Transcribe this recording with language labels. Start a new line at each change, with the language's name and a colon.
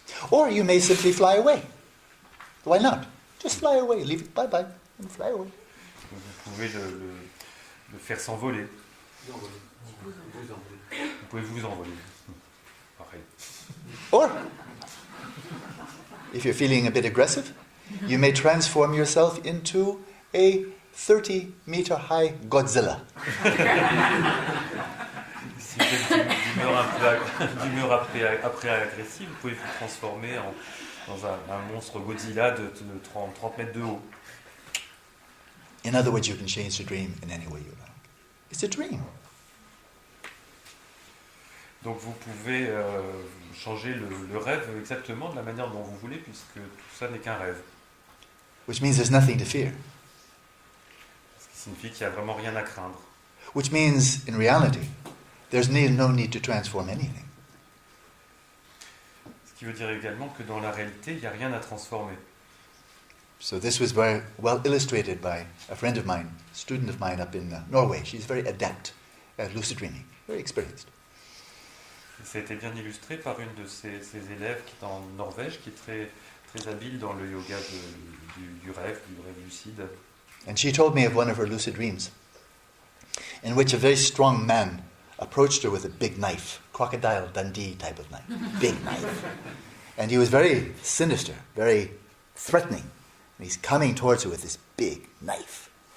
English: Or you may simply fly away. Why not? Just fly away, leave it, bye-bye, and fly away.
French: Vous pouvez le faire s'envoler. Vous pouvez vous envoler. Pareil.
English: Or, if you're feeling a bit aggressive, you may transform yourself into a 30-meter high Godzilla.
French: Si vous êtes d'humeur après agressive, vous pouvez vous transformer dans un monstre Godzilla de 30 mètres de haut.
English: In other words, you can change the dream in any way you like. It's a dream.
French: Donc vous pouvez changer le rêve exactement de la manière dont vous voulez, puisque tout ça n'est qu'un rêve.
English: Which means there's nothing to fear.
French: Ce qui signifie qu'il n'y a vraiment rien à craindre.
English: Which means, in reality, there's no need to transform anything.
French: Ce qui veut dire également que dans la réalité, il n'y a rien à transformer.
English: So this was very well illustrated by a friend of mine, a student of mine up in Norway. She's very adept at lucid dreaming, very experienced.
French: Ça a été bien illustré par une de ses élèves qui est en Norvège, qui est très, très habile dans le yoga du rêve lucide.
English: And she told me of one of her lucid dreams, in which a very strong man approached her with a big knife, Crocodile Dundee type of knife, big knife. And he was very sinister, very threatening. And he's coming towards her with this big knife.